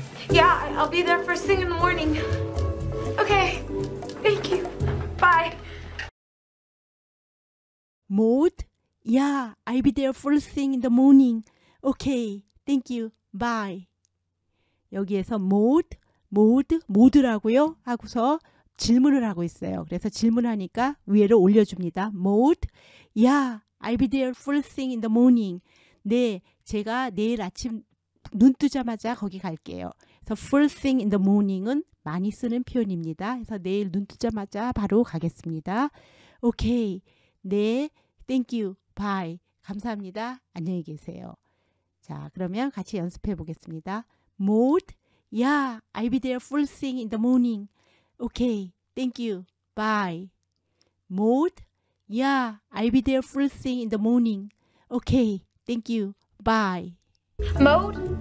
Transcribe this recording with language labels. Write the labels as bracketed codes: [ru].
[en] Yeah, I'll be there first thing in the morning. Okay, thank you. Bye. Mode? Yeah, I'll be there first thing in the morning. Okay, thank you. Bye. [ko] 여기에서 모드라고요 하고서 질문을 하고 있어요. 그래서 질문하니까 위에를 올려줍니다. [en] Mode? Yeah, I'll be there first thing in the morning. [ko] 네, 제가 내일 아침 눈 뜨자마자 거기 갈게요. 그래서 first thing in the morning은 많이 쓰는 표현입니다. 그래서 내일 눈 뜨자마자 바로 가겠습니다. 오케이. 네, [en] thank you. bye. [ko] 감사합니다. 안녕히 계세요. 자, 그러면 같이 연습해 보겠습니다. [en] Mode? Yeah, I'll be there first thing in the morning. Okay, thank you. Bye. Mode? Yeah, I'll be there first thing in the morning. Okay, thank you. Bye. Mode?